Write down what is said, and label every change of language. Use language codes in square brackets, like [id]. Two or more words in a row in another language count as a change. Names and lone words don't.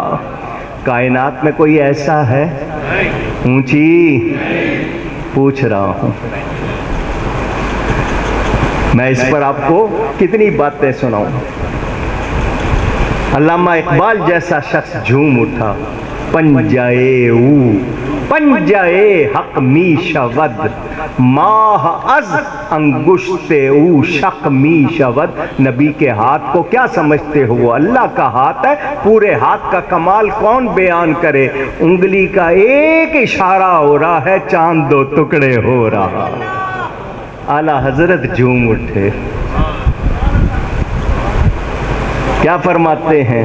[ur] کائنات میں کوئی ایسا ہے اونچی؟ پوچھ رہا ہوں میں، اس پر آپ کو کتنی باتیں سناؤں۔ علامہ اقبال جیسا شخص جھوم اٹھا، [fa] پنجائے او پنجائے حق می شود، ماہ از انگشت او شق می شود۔ [ur] نبی کے ہاتھ کو کیا سمجھتے ہو؟ وہ اللہ کا ہاتھ ہے، پورے ہاتھ کا کمال کون بیان کرے؟ انگلی کا ایک اشارہ ہو رہا ہے، چاند 2 ٹکڑے ہو رہا۔ اعلیٰ حضرت جھوم اٹھے، کیا فرماتے ہیں؟